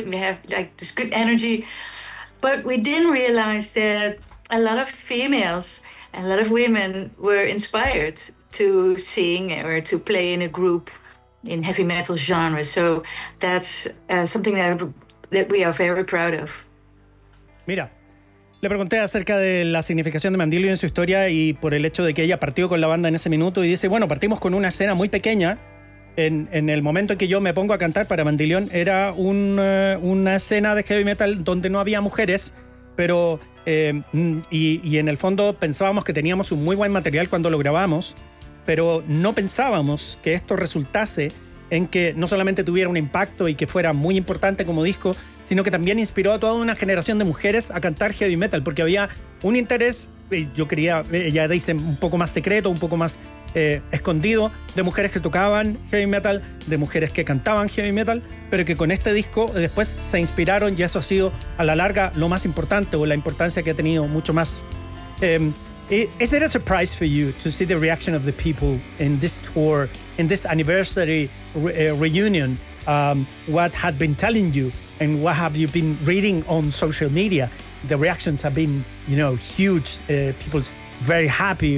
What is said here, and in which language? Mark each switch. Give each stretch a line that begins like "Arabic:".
English: And we have like this good energy, but we didn't realize that a lot of females and a lot of women were inspired to sing or to play in a group in heavy metal genre. So that's something that we are very proud of.
Spanish: Mira, Le pregunté acerca de la significación de Mandilio en su historia y por el hecho de que ella partió con la banda en ese minuto, y dice, bueno, partimos con una escena muy pequeña. En el momento en que yo me pongo a cantar para Mandilión era una escena de heavy metal donde no había mujeres, pero y en el fondo pensábamos que teníamos un muy buen material cuando lo grabamos, pero no pensábamos que esto resultase en que no solamente tuviera un impacto y que fuera muy importante como disco, sino que también inspiró a toda una generación de mujeres a cantar heavy metal, porque había un interés, yo quería, ya dicen, un poco más secreto, un poco más escondido, de mujeres que tocaban heavy metal, de mujeres que cantaban heavy metal, pero que con este disco después se inspiraron y eso ha sido a la larga lo más importante o la importancia que ha tenido mucho más.
English: Is it a surprise for you to see the reaction of the people in this tour, in this anniversary reunion, what had been telling you and what have you been reading on social media? The reactions have been, you know, huge. People's very happy.